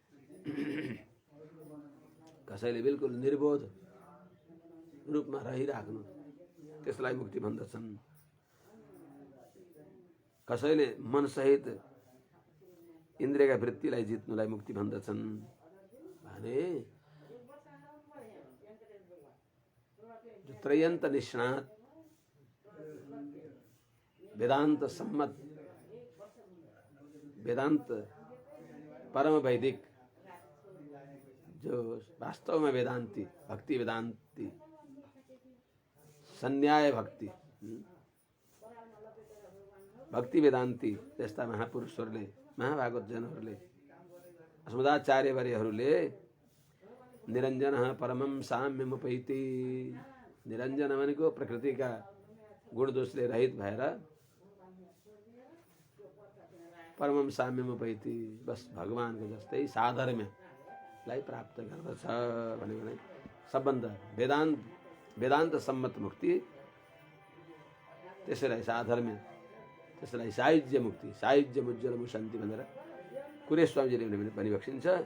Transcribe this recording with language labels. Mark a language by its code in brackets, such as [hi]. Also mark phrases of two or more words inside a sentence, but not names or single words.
[ne] कसैले बिल्कुल निर्बोध रूपमा रहिराख्नु त्यसलाई मुक्ति भन्दछन्। कसैले मनसहित इन्द्रियका वृत्तिलाई जित्नुलाई मुक्ति भन्दछन्। भने त्रयन्त निष्णात वेदांत सम्मत, वेदांत परम वैदिक, [hi] जो वास्तव में वेदांती, [ne] भक्ति वेदांती, संन्याय भक्ति, भक्ति वेदांती जस्ता महापुरुषहरूले, महाभागवत जनहरूले, अस्मदाचार्यवर्यहरूले [sa] निरञ्जन परमं साम्यमुपैति, [ne] निरञ्जन भनेको प्रकृतिका गुण दोषले रहित भएर [sa] परमं साम्यमुपैति, [ne] बस भगवानको जस्तै साधर्म्यलाई प्राप्त गर्दछ भने सबभन्दा वेदान्त सम्मत मुक्ति, त्यसैलाई साधर्म्य, त्यसैलाई सायुज्य मुक्ति, सायुज्यमुज्जलमुशन्ति भनेर कुरे स्वामीजीले भनिबक्सिन्छ।